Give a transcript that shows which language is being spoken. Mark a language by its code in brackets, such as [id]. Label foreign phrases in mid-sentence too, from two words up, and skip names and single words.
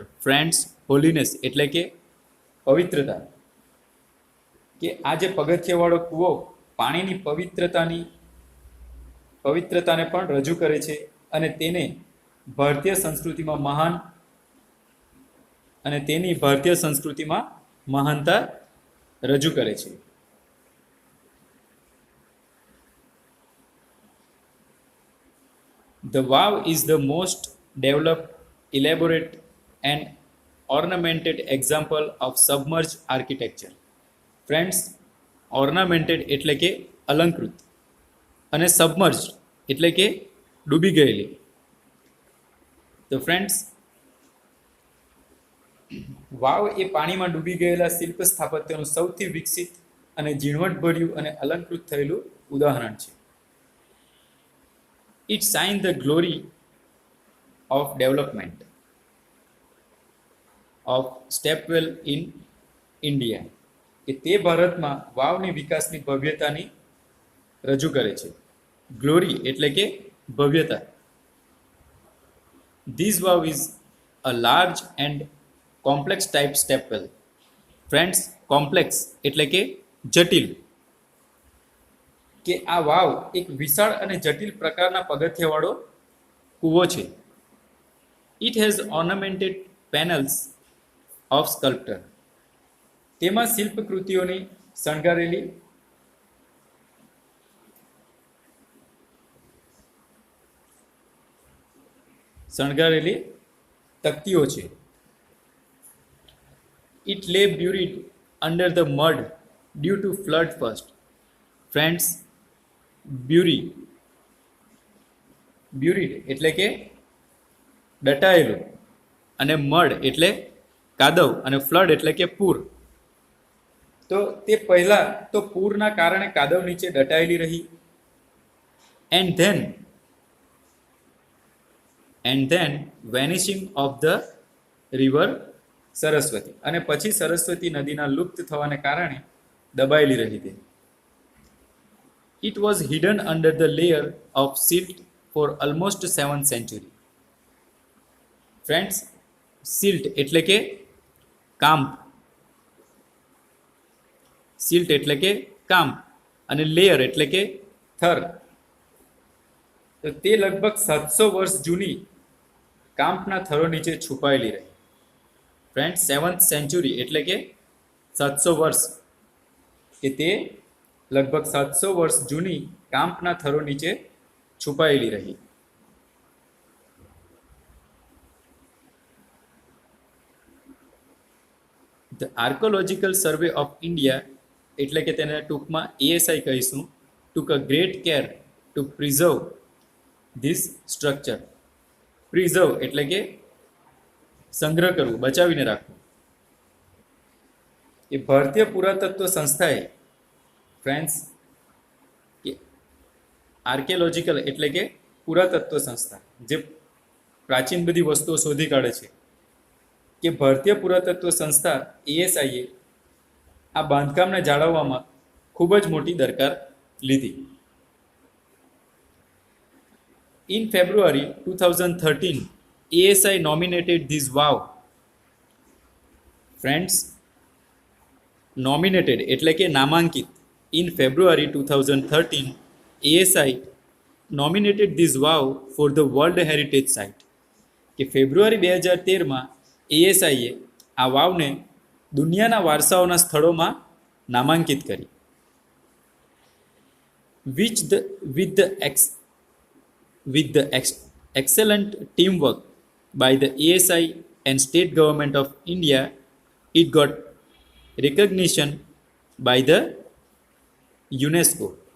[gu] Friends, holiness એટલે કે પવિત્રતા. કે આ જે પગથિયાવાળો કૂવો પાણીની પવિત્રતાને પણ રજૂ કરે છે અને તેને ભારતીય સંસ્કૃતિમાં મહાનતા રજૂ કરે છે. [en] The wow is the most developed, elaborate and ornamented example of submerged architecture. [gu] Friends, ornamented એટલે કે અલંકૃત અને submerged એટલે કે ડૂબી ગયેલી. તો ફ્રેન્ડ્સ, વાવ એ પાણીમાં ડૂબી ગયેલા શિલ્પ સ્થાપત્યનું સૌથી વિકસિત અને ઝીણવટભર્યું અને અલંકૃત થયેલું ઉદાહરણ છે. [en] It shines the glory of development of stepwell in India. [gu] કે તે ભારતમાં વાવની વિકાસની ભવ્યતાની રજૂ કરે છે. ગ્લોરી એટલે કે ભવ્યતા. [en] This wow is a large and complex type stepwell. [gu] Friends, complex એટલે કે જટિલ. કે આ વાવ એક વિશાળ અને જટિલ પ્રકારના પગથિયાવાળો કૂવો છે. [en] It has ornamented panels of sculpture. [gu] તેમાં શિલ્પકૃતિઓની શણગારેલી તકતીઓ છે. [en] It lay buried under the mud due to flood first. [gu] Friends, buried એટલે કે દટાયેલું અને મડ એટલે કાદવ અને ફ્લડ એટલે કે પૂર. તો તે પહેલા તો પૂરના કારણે કાદવ નીચે દટાયેલી રહી. [en] And then vanishing of the river Saraswati. [gu] અને પછી સરસ્વતી નદીના લુપ્ત થવાને કારણે દબાયેલી રહી હતી. [en] It was hidden under the layer of silt for almost 7th century. [gu] Friends, silt એટલે કે કાંપ. સિલ્ટ એટલે કે કાંપ અને લેયર એટલે કે થર. તો તે લગભગ 700 વર્ષ જૂની કાંપના થરો નીચે છુપાયેલી રહી. ફ્રેન્ડ્સ, [en] 7th century [gu] એટલે કે 700 વર્ષ. કે તે લગભગ 700 વર્ષ જૂની કાંપના થરો નીચે છુપાયેલી રહી. ધ આર્કોલોજીકલ સર્વે ઓફ ઇન્ડિયા એટલે કે તેને ટૂંકમાં ASI કહીશું, [en] took a great care to preserve this structure. [gu] પ્રિઝર્વ એટલે કે સંગ્રહ કરવું, બચાવીને રાખવું. એ ભારતીય પુરાતત્વ સંસ્થાએ ફ્રેન્ડ્સ કે આર્કિયોલોજીકલ એટલે કે પુરાતત્વ સંસ્થા જે પ્રાચીન બધી વસ્તુઓ શોધી કાઢે છે, કે ભારતીય પુરાતત્વ સંસ્થા ASI આ બાંધકામને જાળવવામાં ખૂબ જ મોટી દરકાર લીધી. [en] In February 2013, ASI nominated this wow. Friends, nominated [gu] એટલે કે નામાંકિત [en] in February 2013, ASI nominated this wow for the World Heritage Site. [gu] કે ફેબ્રુઆરી 2013માં એએસઆઈએ આ વાવને દુનિયાના વારસાઓના સ્થળોમાં નામાંકિત કરી. [en] which the with the excellent teamwork by the ASI and state government of India, it got recognition by the UNESCO.